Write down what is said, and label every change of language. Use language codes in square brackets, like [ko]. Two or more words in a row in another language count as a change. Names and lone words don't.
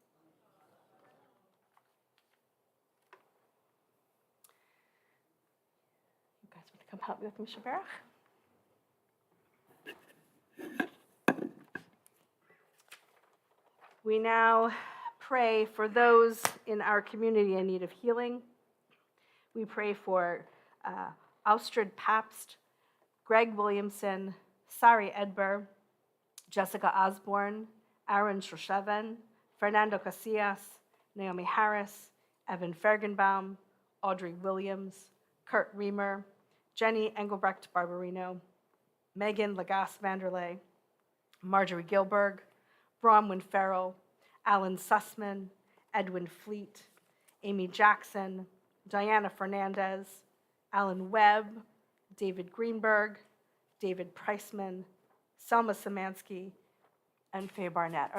[en] You guys want to come help me with Misha Berach? We now pray for those in our community in need of healing. We pray for Alstrid Pabst, Greg Williamson, Sari Edber, Jessica Osborne, Aaron Shosheven, Fernando Casillas, Naomi Harris, Evan Fergenbaum, Audrey Williams, Kurt Reamer, Jenny Engelbrecht Barbarino, Megan Lagasse Vanderlei, Marjorie Gilberg, Bronwyn Farrell, Alan Sussman, Edwin Fleet, Amy Jackson, Diana Fernandez, Alan Webb, David Greenberg, David Priceman, Selma Szymanski, and Faye Barnett.